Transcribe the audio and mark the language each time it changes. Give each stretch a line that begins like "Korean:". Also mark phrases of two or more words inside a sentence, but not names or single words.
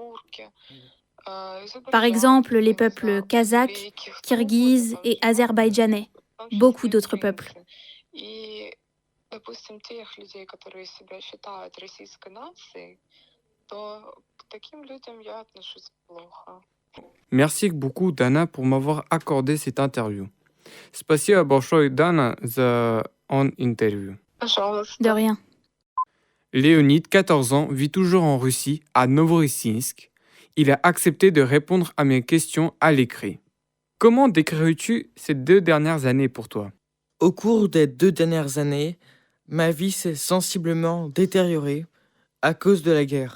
French: Par exemple, les peuples kazakhs, kirghizes et azerbaïdjanais, beaucoup d'autres peuples. Merci beaucoup, Dana, pour m'avoir accordé cette interview.
Russian: Спасибо большое, Dana, за interview.
French: De rien. Léonid, 14 ans, vit toujours en Russie, à Novorossiysk. Il a accepté de répondre à mes questions à l'écrit. Comment décrirais-tu ces 2 dernières années pour toi? Au cours des 2 dernières années, ma vie s'est sensiblement détériorée à cause de la guerre.